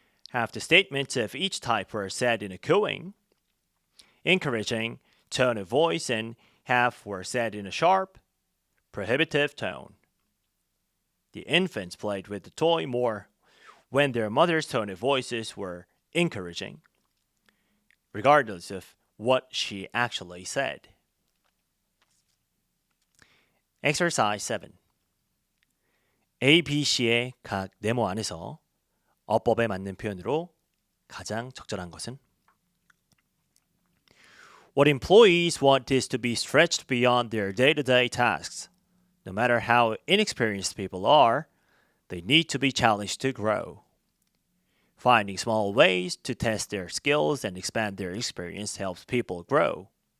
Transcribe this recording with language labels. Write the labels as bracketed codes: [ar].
[en] Half the statements of each type were said in a cooing, encouraging tone of voice, and half were said in a sharp, prohibitive tone. The infants played with the toy more when their mother's tone of voices were encouraging, regardless of what she actually said. Exercise 7. [ko] A, B, C의 각 네모 안에서 어법에 맞는 표현으로 가장 적절한 것은? [en] What employees want is to be stretched beyond their day-to-day tasks. No matter how inexperienced people are, they need to be challenged to grow. Finding small ways to test their skills and expand their experience helps people grow.